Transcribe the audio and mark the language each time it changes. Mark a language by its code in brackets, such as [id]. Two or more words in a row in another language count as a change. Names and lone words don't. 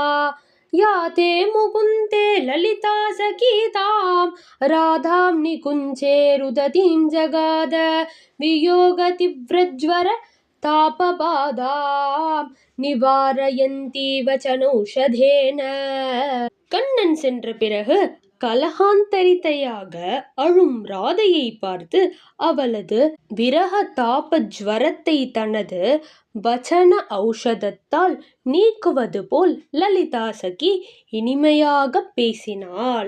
[sa] या ते मुकुन्ते ललिता सखीतां राधां निकुञ्चे रुदतीं जगाद वियोगतीव्रज्वर तापबाधां निवारयन्ती वचनौषधेन। [ta] கண்ணன் சென்ற பிறகு கலகாந்தரித்தையாக அழும் ராதையை பார்த்து அவளது விரக தாப ஜ்வரத்தை தனது வச்சன ஔஷதத்தால் நீக்குவது போல் லலிதா சகி இனிமையாக பேசினாள்.